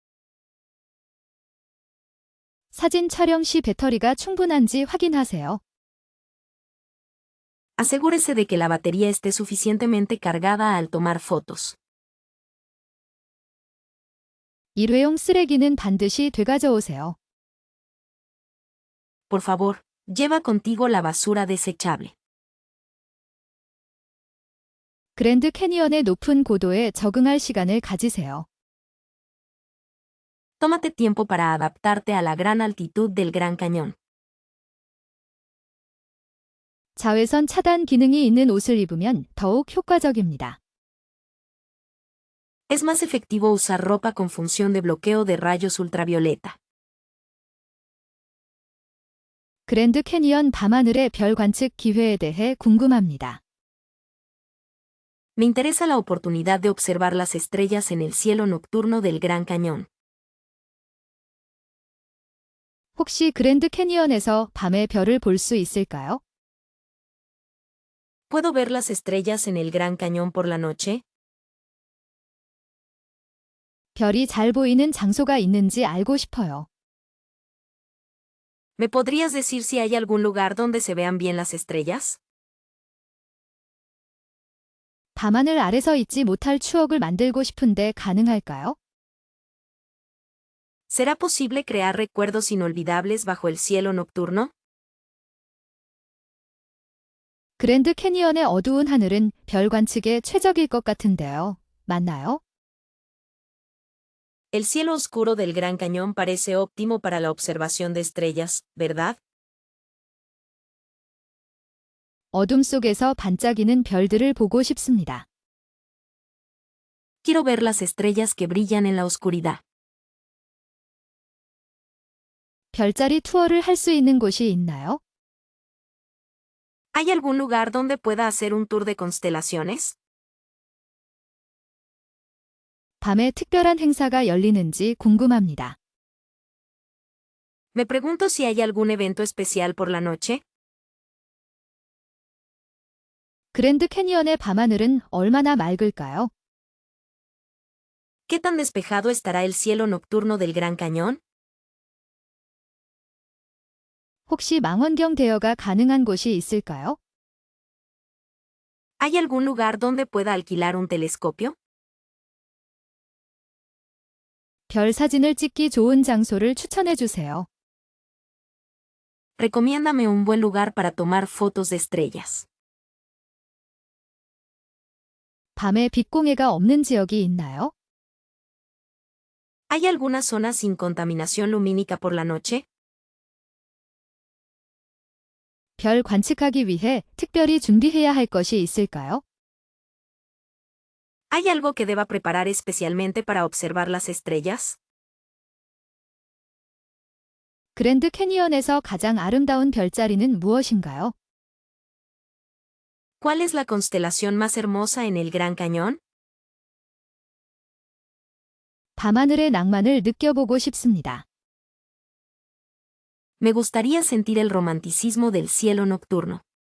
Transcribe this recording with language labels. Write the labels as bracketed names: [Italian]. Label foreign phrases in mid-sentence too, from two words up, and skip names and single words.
[Korean] 사진 촬영 시 배터리가 충분한지 확인하세요. [Spanish] Asegúrese de que la batería esté suficientemente cargada al tomar fotos. [Korean] 일회용 쓰레기는 반드시 되가져 오세요. [Spanish] Por favor, lleva contigo la basura desechable. [Korean] 그랜드 캐니언의 높은 고도에 적응할 시간을 가지세요. [Spanish] Tómate tiempo para adaptarte a la gran altitud del Gran Cañón. [Korean] 자외선 차단 기능이 있는 옷을 입으면 더욱 효과적입니다. [Spanish] Es más efectivo usar ropa con función de bloqueo de rayos ultravioleta. [Korean] 그랜드 캐니언 밤하늘의 별 관측 기회에 대해 궁금합니다. [Spanish] Me interesa la oportunidad de observar las estrellas en el cielo nocturno del Gran Cañón. [Korean] 혹시 그랜드 캐니언에서 밤에 별을 볼 수 있을까요? [Spanish] ¿Puedo ver las estrellas en el Gran Cañón por la noche? [Korean] 별이 잘 보이는 장소가 있는지 알고 싶어요. [Spanish] ¿Me podrías decir si hay algún lugar donde se vean bien las estrellas? [Korean] 밤하늘 아래서 잊지 못할 추억을 만들고 싶은데 가능할까요? [Spanish] ¿Será posible crear recuerdos inolvidables bajo el cielo nocturno? [Korean] 그랜드 캐니언의 어두운 하늘은 별 관측에 최적일 것 같은데요. 맞나요? [Spanish] El cielo oscuro del Gran Cañón parece óptimo para la observación de estrellas, ¿verdad? [Korean] 어둠 속에서 반짝이는 별들을 보고 싶습니다. [Spanish] Quiero ver las estrellas que brillan en la oscuridad. [Korean] 별자리 투어를 할 수 있는 곳이 있나요? [Spanish] ¿Hay algún lugar donde pueda hacer un tour de constelaciones? [Korean] 밤에 특별한 행사가 열리는지 궁금합니다. [Spanish] Me pregunto si hay algún evento especial por la noche. [Korean] 그랜드 캐니언의 밤하늘은 얼마나 맑을까요? [Spanish] ¿Qué tan despejado estará el cielo nocturno del Gran Cañón? [Korean] 혹시 망원경 대여가 가능한 곳이 있을까요? [Spanish] ¿Hay algún lugar donde pueda alquilar un telescopio? [Korean] 별 사진을 찍기 좋은 장소를 추천해 주세요. [Spanish] Recomiéndame un buen lugar para tomar fotos de estrellas. [Korean] 밤에 빛공해가 없는 지역이 있나요? [Spanish] ¿Hay alguna zona sin contaminación lumínica por la noche? [Korean] 별 관측하기 위해 특별히 준비해야 할 것이 있을까요? [Spanish] ¿Hay algo que deba preparar especialmente para observar las estrellas? [Korean] 그랜드 캐니언에서 가장 아름다운 별자리는 무엇인가요? [Spanish] ¿Cuál es la constelación más hermosa en el Gran Cañón? [Korean] 밤하늘의 낭만을 느껴보고 싶습니다. [Spanish] Me gustaría sentir el romanticismo del cielo nocturno.